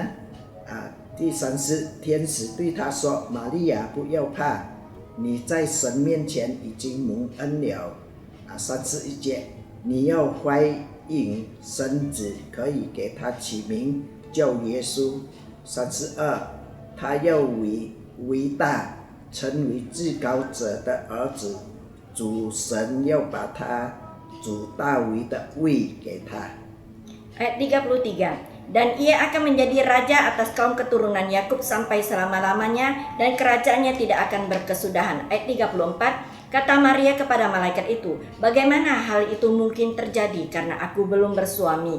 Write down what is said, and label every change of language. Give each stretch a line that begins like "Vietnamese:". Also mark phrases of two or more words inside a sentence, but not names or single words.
Chinese: 第30，天使对他说：“玛利亚，不要怕，你在神面前已经蒙恩了。”31节，你要怀孕生子，可以给他起名叫耶稣。32，他要伟大，成为至高者的儿子，主神要把他主大卫的位给他。
Indonesian: Ayat 33. Dan ia akan menjadi raja atas kaum keturunan Yakub sampai selama-lamanya, dan kerajaannya tidak akan berkesudahan. Ayat 34. Kata Maria kepada malaikat itu, bagaimana hal itu mungkin terjadi karena aku belum bersuami?